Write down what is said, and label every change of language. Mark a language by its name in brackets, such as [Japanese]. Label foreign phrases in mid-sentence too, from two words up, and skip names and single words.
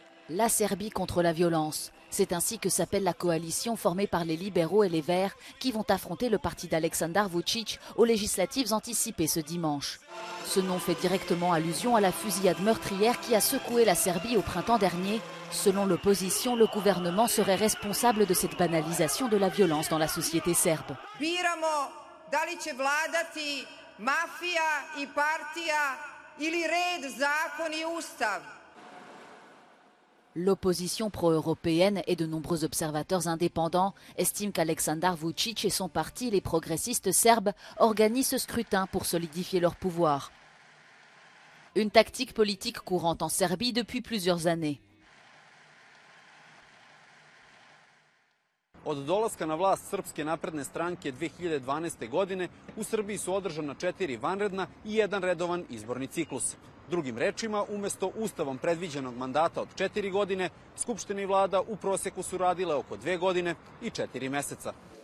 [French] La Serbie contre la violence. C'est ainsi que s'appelle la coalition formée par les libéraux et les Verts qui vont affronter le parti d'Aleksandar Vučić aux législatives anticipées ce dimanche. Ce nom fait directement allusion à la fusillade meurtrière qui a secoué la Serbie au printemps dernier. Selon l'opposition, le gouvernement serait responsable de cette banalisation de la violence dans la société serbe. [Serbian] Biramo da li će vladati mafija I partija ili red, zakon I ustav. [French] L'opposition pro-européenne et de nombreux observateurs indépendants estiment qu'Aleksandar Vučić et son parti, les progressistes serbes, organisent ce scrutin pour solidifier leur pouvoir. Une tactique politique courante en Serbie depuis plusieurs années. [Serbian] Od dolaska na vlast Srpske napredne stranke 2012. godine u Srbiji su održana 4 vanredna I 1 redovan izborni ciklus. Drugim rečima, umesto ustavom predviđenog mandata od 4 godine, Skupština I vlada u proseku su radile oko 2 godine I 4 meseca.